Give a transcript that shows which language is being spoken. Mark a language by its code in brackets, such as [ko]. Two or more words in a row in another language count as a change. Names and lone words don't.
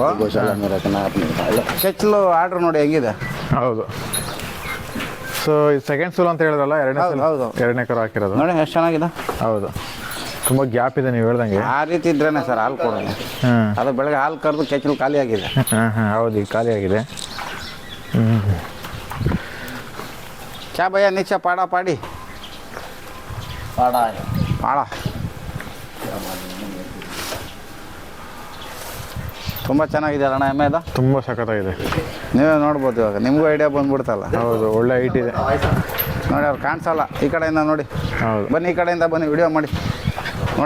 [kn] ಕೆಚ್ಚಲು ಆರ್ಡ್ರ್ ನೋಡಿ ಹೆಂಗಿದೆ. ಹೌದು. ಸೊ ಸೆಕೆಂಡ್ ಸೂಲ್ ಅಂತ ಹೇಳಿದ್ರಲ್ಲ, ಎರಡನೇ ಕರು ಹಾಕಿರೋದು ನೋಡಿ ಎಷ್ಟು ಚೆನ್ನಾಗಿದೆ. ಹೌದು, ತುಂಬ ಗ್ಯಾಪ್ ಇದೆ ನೀವು ಹೇಳ್ದಂಗೆ. ಆ ರೀತಿ ಇದ್ರೇನೆ ಸರ್ ಹಾಲು ಕೊಡೋದು. ಅದು ಬೆಳಗ್ಗೆ ಹಾಲು ಕರೆದು ಕೆಚ್ಚಲು ಖಾಲಿ ಆಗಿದೆ. ಹೌದು, ಈಗ ಖಾಲಿ ಆಗಿದೆ. [hi] क्या भैया नीचे पाड़ा पाड़ी पाड़ा है। [kn] पाड़ा ತುಂಬ ಚೆನ್ನಾಗಿದೆ ಅಣ್ಣ ಎಮ್ಮೆ ಇದು. ತುಂಬ ಸಖತ್ತಾಗಿದೆ. ನೀವೇ ನೋಡ್ಬೋದು. ಇವಾಗ ನಿಮಗೂ ಐಡಿಯಾ ಬಂದ್ಬಿಡ್ತಲ್ಲ. ಹೌದು, ಒಳ್ಳೆ ಹೈಟ್ ಇದೆ ನೋಡಿ. ಅವ್ರು ಕಾಣಿಸಲ್ಲ ಈ ಕಡೆಯಿಂದ ನೋಡಿ. ಹೌದು, ಬನ್ನಿ ಈ ಕಡೆಯಿಂದ ಬನ್ನಿ, ವಿಡಿಯೋ ಮಾಡಿ ನೋಡಿ.